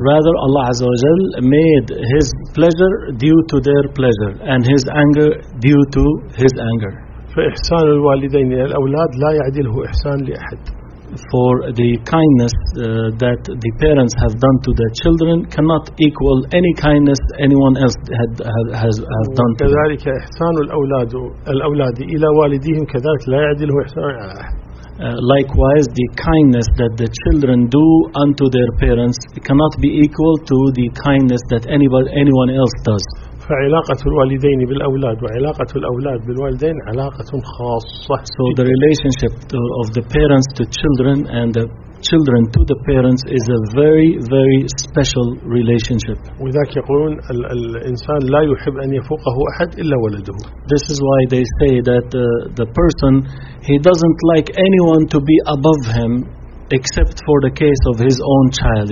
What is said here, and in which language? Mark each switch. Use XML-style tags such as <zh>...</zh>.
<en>Rather, Allah</en> <ar>عز وجل</ar> <en>made his pleasure due to their pleasure and his anger due to his anger.</en> <ar>فإحسان الوالدين إلى الأولاد لا يعدله إحسان لأحد.</ar> <en>For the kindness that the parents have done to their children cannot equal any kindness anyone else has done to them.</en> <ar>كذلك إحسان الأولاد إلى والديهم كذلك لا يعدله إحسان على أحد.</ar> <en>Likewise, the kindness that the children do unto their parents cannot be equal to the kindness that anyone else does.</en> <ar>فعلاقة الوالدين بالأولاد وعلاقة الأولاد بالوالدين علاقة خاصة.</ar> <en>So the relationship of the parents to children and the children to the parents is a very very special relationship.</en> <ar>وذاك يقولون الإنسان لا يحب أن يفوقه أحد إلا ولده.</ar> <en>This is why they say that the person he doesn't like anyone to be above him except for the case of his own child.</en>